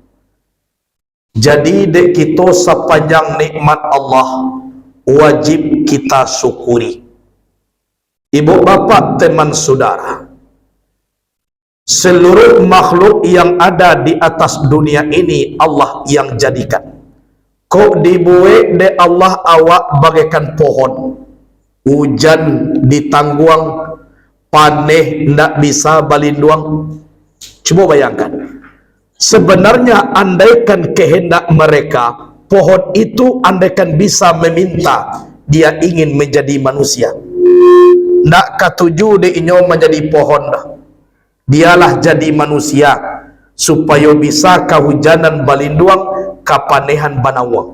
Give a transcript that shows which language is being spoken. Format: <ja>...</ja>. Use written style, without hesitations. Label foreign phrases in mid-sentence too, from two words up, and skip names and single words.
<id>Jadi dek kita sepanjang nikmat Allah wajib kita syukuri. Ibu bapak teman saudara, seluruh makhluk yang ada di atas dunia ini Allah yang jadikan.</id> <min>Kok dibuat de Allah awak bagaikan pohon, hujan ditangguang, paneh ndak bisa balinduang.</min> <id>Coba bayangkan, sebenarnya andaikan kehendak mereka, pohon itu andaikan bisa meminta dia ingin menjadi manusia,</id> <min>ndak katuju de inyo</min> <id>menjadi pohon dah. Dialah jadi manusia supaya bisa</id> <min>kehujanan balinduang, kapanehan banawang.</min>